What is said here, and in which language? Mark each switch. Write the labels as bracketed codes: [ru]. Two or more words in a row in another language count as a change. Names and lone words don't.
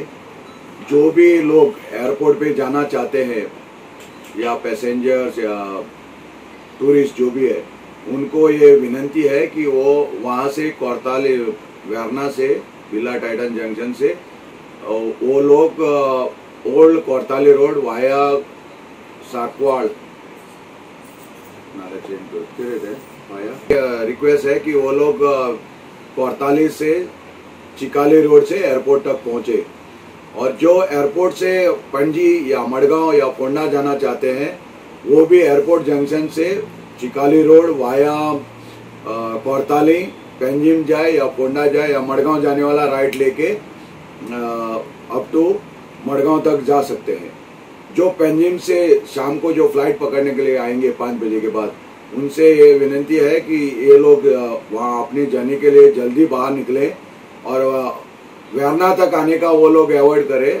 [hi] जो भी लोग एयरपोर्ट पे जाना चाहते हैं या पैसेंजर्स या टूरिस्ट जो भी है, उनको ये विनंती है कि वो वहाँ से कोरताली वेरना से बिल्ला टाइटन जंक्शन से वो लोग ओल्ड कोरताली रोड वाया साकवाड़ रिक्वेस्ट है कि वो लोग कोरताली से चिकाली रोड से एयरपोर्ट तक पहुंचे. और जो एयरपोर्ट से पणजी या मडगांव या फोंडा जाना चाहते हैं वो भी एयरपोर्ट जंक्शन से चिकाली रोड वाया कोरताली पेंजिम जाए या फोंडा जाए या मडगांव जाने वाला राइट लेके [en] up to [hi] मडगांव तक जा सकते हैं. जो पेंजिम से शाम को जो फ्लाइट पकड़ने के लिए आएंगे 5 बजे के बाद, उनसे ये विनंती है कि ये लोग वहाँ अपने जाने के लिए जल्दी बाहर निकले और वेरना तक आने का वो लोग अवॉइड करें.